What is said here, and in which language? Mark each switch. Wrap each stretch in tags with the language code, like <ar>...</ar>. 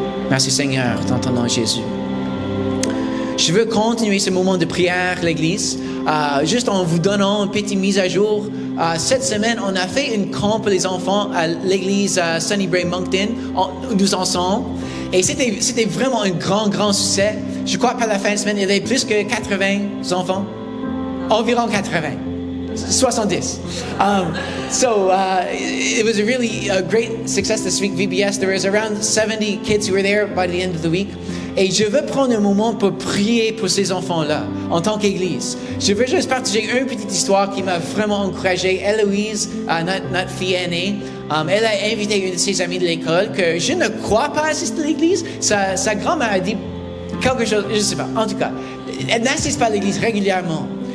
<fr>Merci Seigneur, dans ton nom Jésus. Je veux continuer ce moment de prière, l'Église, juste en vous donnant une petite mise à jour. Cette semaine, on a fait une camp pour les enfants à l'Église Sunnybray Moncton, nous ensemble. Et c'était vraiment un grand succès. Je crois que par la fin de semaine, il y avait plus que 80 enfants. Environ 80. 70.</fr> <en>It was a really great success this week, VBS. There was around 70 kids who were there by the end of the week.</en> <fr>Et je veux prendre un moment pour prier pour ces enfants-là, en tant qu'Église. Je veux juste partager une petite histoire qui m'a vraiment encouragé. Héloïse, notre fille aînée, elle a invité une de ses amies de l'école que je ne crois pas assister à l'Église. Sa grand-mère a dit quelque chose, je ne sais pas. En tout cas, elle n'assiste pas à l'Église régulièrement.</fr>